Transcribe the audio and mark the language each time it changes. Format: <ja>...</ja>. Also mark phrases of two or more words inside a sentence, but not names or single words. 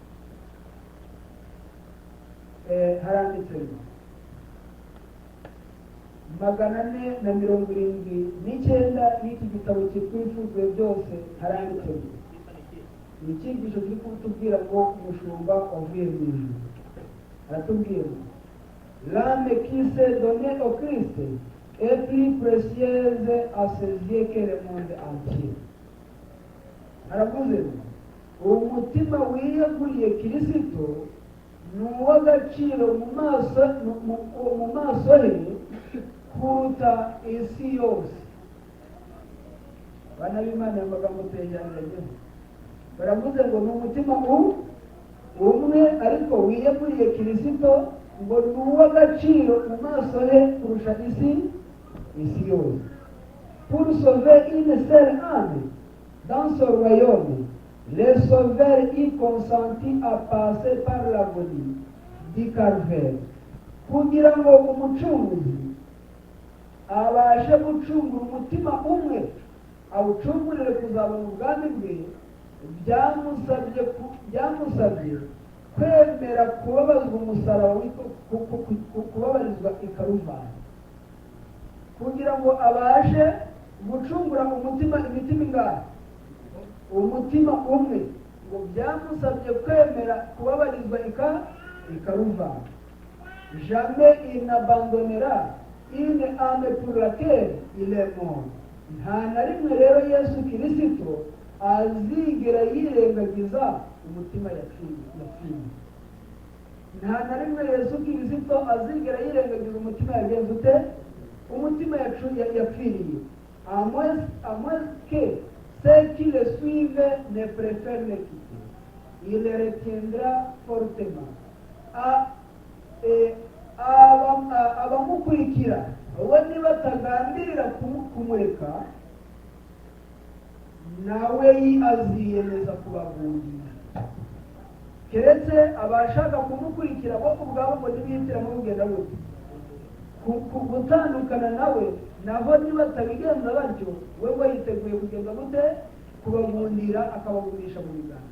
<rw>Haranditse 479 y'iki gitabo cyitwa Uwifuzwe byose. Haranditse icyigisho kiri kutubwira ngo umushumba wavuye mu ijuru.</rw> <fr>Aratubwira l'âme qui s'est donnée au Christ est plus précieuse à ses yeux que le monde entier.</fr> <rw>Aravuze umutima wiyeguriye Kristo ni uw'agaciro mu maso he kuruta isi yose. Bana b'Imana amagambo tuyegeranye, baravuze ngo ni umutima umwe ariko wiyeguriye Kristo, ngo ni uw'agaciro mu maso he kurusha isi yose.</rw> <fr>Pour sauver une seule âme dans ce royaume, le sauveur y consentit à passer par l'agonie du calvaire,</fr> <rw>kugira ngo umucunguzi abashe gucungura umutima umwe, awucungurire kuzaba mu bwami bwe. Byamusabye kwemera kubabazwa umusaraba, kubabarizwa i Karuvali, kugira ngo abashe gucungura imitima ingana, umutima umwe. Ngo byamusabye kwemera kubabarizwa i Karuvali.</rw> <fr>Jamais il n'abandonnera une âme pour laquelle il est mort.</fr> <rw>Nta na rimwe rero Yesu Kristo azigera yirengagiza umutima yapfiriye. nta na rimwe Yesu Kristo azigera yirengagiza umutima yagenze ute, umutima yapfiriye.</rw> <fr>À moins que ceux qui le suivent ne préfèrent le quitter, il le retiendra fortement.</fr> <rw>Abamukurikira we nibatagambirira kumureka, nawe aziyemeza kubagundira. Keretse abashaka kumukurikira bo ubwabo ngo ntibihitiramo kugenda gute, gutandukana nawe, naho nibatabigenza batyo we ngo yiteguye kugenda gute, kubagundira, akabagurisha mu biganza.</rw>